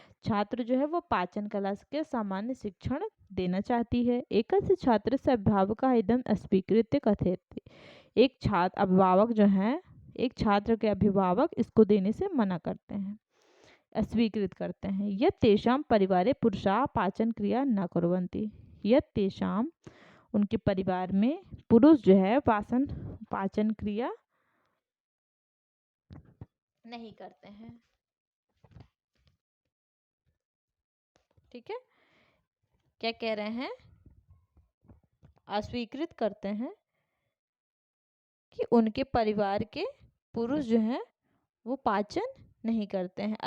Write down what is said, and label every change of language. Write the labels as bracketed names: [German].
[Hindi] छात्र जो है वो पाचन कला के सामान्य शिक्षण देना चाहती है। [Sanskrit] एकस्य छात्रस्य अभिभावकः इदं अस्वीकृत्य कथयति। [Hindi] एक छात्र अभिभावक जो है, एक छात्र के अभिभावक इसको देने से मना करते हैं, अस्वीकृत करते हैं। [Sanskrit] यत् तेषां परिवारे पुरुषाः पाचन क्रिया न कुर्वन्ति। यत् तेषां [Hindi] उनके परिवार में पुरुष जो है पाचन क्रिया नहीं करते हैं। ठीक है, क्या कह रहे हैं, अस्वीकृत करते हैं कि उनके परिवार के पुरुष जो है वो पाचन नहीं करते हैं।